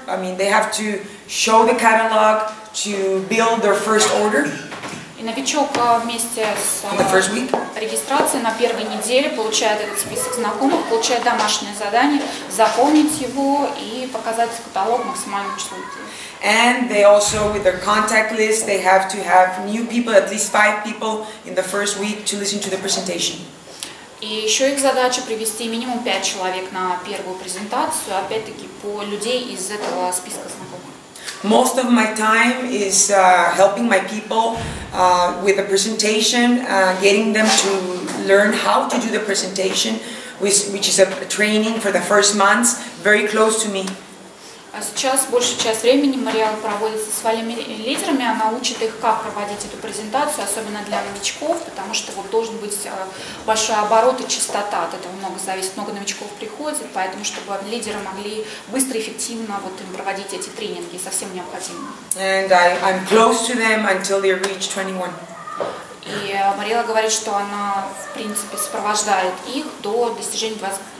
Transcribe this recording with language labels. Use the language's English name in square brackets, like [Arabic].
[English] I mean, they have to show the catalog to build their first order. [Russian] И новичок вместе с регистрацией на первой неделе получает этот список знакомых, получает домашнее задание, заполнить его и показать каталог максимальному числу людей. [English] And they also, with their contact list, they have to have new people, at least 5 people in the first week to listen to the presentation. [Russian] И еще их задача привести минимум 5 человек на первую презентацию, опять-таки по людей из этого списка знакомых. [English] Most of my time is helping my people with the presentation, getting them to learn how to do the presentation, which is a training for the first months, very close to me. [Russian] А сейчас большую часть времени Мариэлла проводит со своими лидерами, она учит их, как проводить эту презентацию, особенно для новичков, потому что вот должен быть большой оборот и частота, от этого много зависит, много новичков приходит, поэтому чтобы лидеры могли быстро и эффективно вот им проводить эти тренинги, совсем необходимо. [English] And I'm close to them until they reach 21. [Russian] И Мариэлла говорит, что она в принципе сопровождает их до достижения 21%.